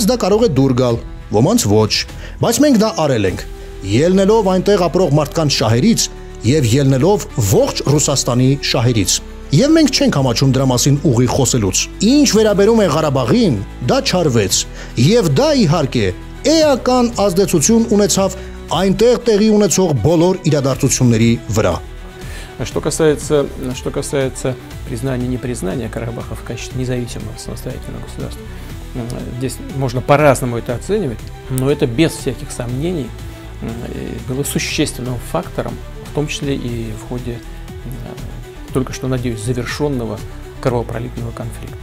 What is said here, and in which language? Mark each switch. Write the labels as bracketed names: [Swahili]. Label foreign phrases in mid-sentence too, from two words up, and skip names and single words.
[Armenian] դա կարող է դուր գալ, ոմանց ոչ, բայց մենք դա արել ենք, ելնելով այնտեղ ապրող մարդկանց շահերից եւ ելնելով ողջ Ռուսաստանի շահերից։ Եվ մենք չենք համաչում դրա մասին ուղիղ խոսելուց։ Ինչ վերաբերում է Ղարաբաղին, դա չարվեց, եւ դա իհարկե էական ազդեցություն ունեցավ այնտեղ տեղի ունեցող բոլոր իրադարձությունների վրա։ [Russian] Что касается признания и непризнания Карабаха в качестве независимого самостоятельного государства, здесь можно по-разному это оценивать, но это без всяких сомнений было существенным фактором, в том числе и в ходе только что, надеюсь, завершенного кровопролитного конфликта.